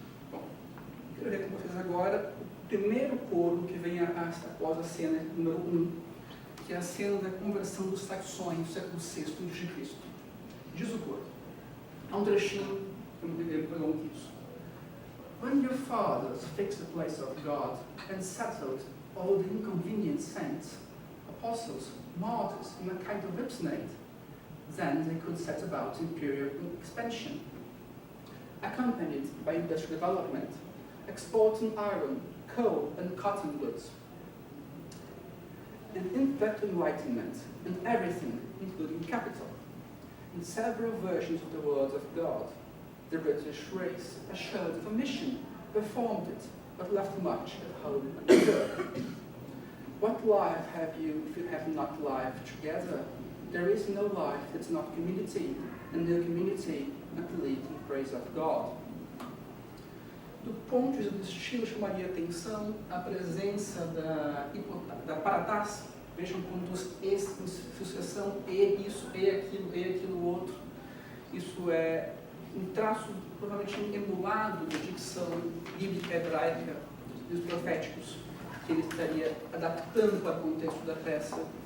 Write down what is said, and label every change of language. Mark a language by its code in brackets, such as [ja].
[pt] Bom, quero ver com vocês agora o primeiro coro que vem após a cena número 1, que é a cena da conversão dos saxões do século VI a.C. Diz o coro. Há um trechinho que eu não deveria pegar um isso. [en] When your fathers fixed the place of God and settled all the inconvenient saints, apostles, martyrs, in a kind of ripsnade, then they could set about imperial expansion, accompanied by industrial development, exporting iron, coal, and cotton goods, and intellectual enlightenment in everything, including capital. In several versions of the word of God, the British race assured of a mission, performed it, but left much at home undeserved. What life have you if you have not life together? There is no life that's not community, and no community not lived in praise of God. [pt] Do ponto de vista do estilo, chamaria atenção a presença da paratase. Vejam quantos es em sucessão, e isso, e aquilo outro. Isso é um traço provavelmente emulado da dicção bíblica hebraica dos proféticos, que ele estaria adaptando para o contexto da peça.